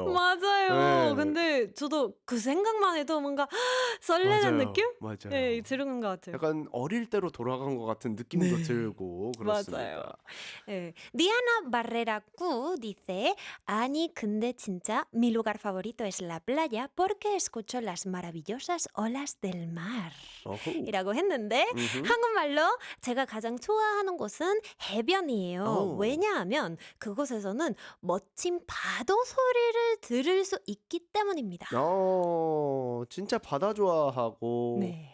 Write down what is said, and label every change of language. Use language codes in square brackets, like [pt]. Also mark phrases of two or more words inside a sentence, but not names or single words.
[ko] 맞아요. 네. 근데 저도 그 생각만 해도 뭔가 설레는 맞아요. 느낌? 맞아요. 네, 들은 것 같아요. 약간 어릴 때로 돌아간 것 같은 느낌도 네. 들고 맞아요. 그렇습니다. 예. [es] Diana Barrera Q dice, [ko] 아니 근데 진짜 [es] mi lugar favorito es la playa porque escucho las maravillosas olas del mar. [ko] 어후. 이라고 했는데 음흠. 한국말로 제가 가장 좋아하는 곳은 해변이에요. 오. 왜냐하면 그곳에서는 멋진 파도 소리를 들을 수 있기 때문입니다. 진짜 바다 좋아하고 네.